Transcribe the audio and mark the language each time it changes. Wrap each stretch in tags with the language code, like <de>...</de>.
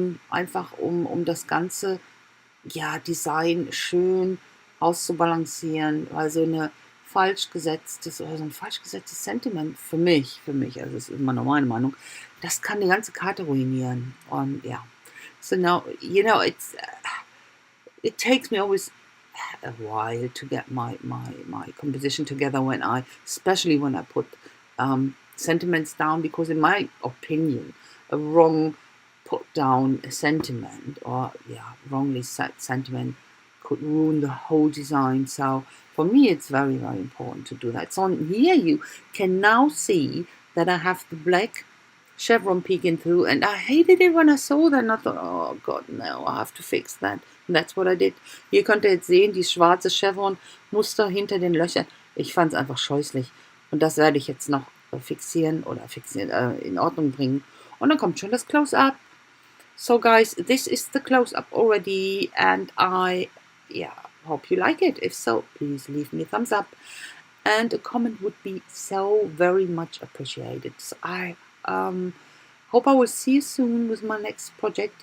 <de>Einfach um das ganze Design schön auszubalancieren. Weil so ein falsch gesetztes Sentiment für mich, also das ist immer noch meine Meinung, das kann die ganze Karte ruinieren. Und ja.</de> <en>So now, it takes me always a while to get my composition together especially when I put sentiments down, because in my opinion, a wrong put down sentiment or wrongly set sentiment could ruin the whole design. So for me, it's very, very important to do that. So here you can now see that I have the black chevron peeking through, and I hated it when I saw that, and I thought, oh God, no, I have to fix that. And that's what I did.</en> <de>Hier könnt ihr jetzt sehen, die schwarze Chevron-Muster hinter den Löchern. Ich fand es einfach scheußlich. Und das werde ich jetzt noch fixieren, in Ordnung bringen. Und dann kommt schon das Close-Up.</de> <en>So guys, this is the close-up already, and I hope you like it. If so, please leave me a thumbs up, and a comment would be so very much appreciated. So I hope I will see you soon with my next project.</en>